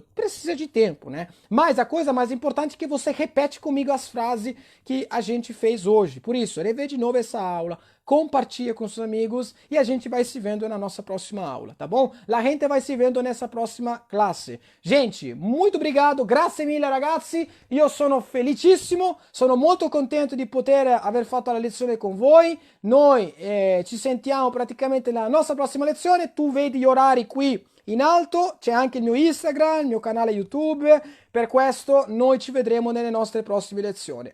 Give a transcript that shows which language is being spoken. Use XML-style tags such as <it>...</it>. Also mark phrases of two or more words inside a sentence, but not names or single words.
<pt>Precisa de tempo, né? Mas a coisa mais importante é que você repete comigo as frases que a gente fez hoje. Por isso, rever de novo essa aula, compartilha com seus amigos e a gente vai se vendo na nossa próxima aula, tá bom? La gente vai se vendo nessa próxima classe. Gente, muito obrigado,</pt> <it>grazie mille ragazzi, io sono felicissimo, sono molto contento di poter aver fatto la lezione con voi. Noi ci sentiamo praticamente nella nostra prossima lezione, tu vedi gli orari qui in alto, c'è anche il mio Instagram, il mio canale YouTube, per questo noi ci vedremo nelle nostre prossime lezioni.</it>